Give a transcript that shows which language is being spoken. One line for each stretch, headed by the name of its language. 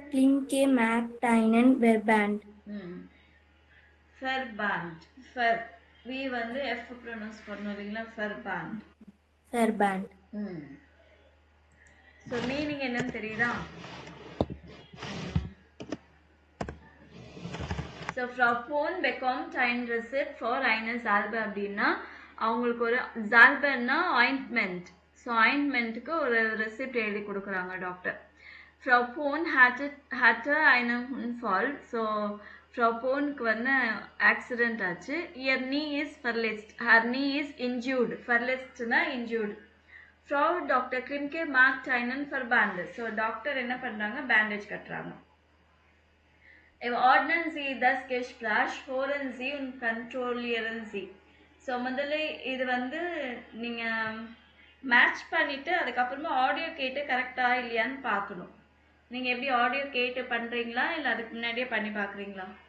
German: Klimke macht einen Verband. Verband.
Tamil: V வந்து F pronounce பண்ணணும் இல்லைங்களா? Verband. So meaning என்னன்னு தெரியுதா?
German: So Frau Pohn bekommt ein Rezept for eine Salbe
Tamil: அப்படின்னா அவங்களுக்கு ஒரு Salbeன்னா ointment. So ointmentக்கு ஒரு ரெசிப்ட் எழுதி கொடுக்குறாங்க doctor.
German: Frau Pohn hatte einen Unfall.
Tamil: So Frau Pohnக்கு வந்து ஆக்சிடென்ட் ஆச்சு.
English: Ihr knee is verletzt. Her knee is injured. Verletztனா injured.
German: Frau Dr. Klimke macht einen Verband.
Tamil: So doctor என்ன பண்றாங்க? பேண்டேஜ் கட்டுறாங்க.
German: Ordnen Sie das Gespräch, hören Sie und kontrollieren Sie.
Tamil: So முதல்ல இது வந்து நீங்கள் match பண்ணிவிட்டு அதுக்கப்புறமா ஆடியோ கேட்டு கரெக்டாக இல்லையான்னு பார்க்கணும். நீங்கள் எப்படி ஆடியோ கேட்டு பண்ணுறீங்களா இல்லை அதுக்கு முன்னாடியே பண்ணி பார்க்குறீங்களா?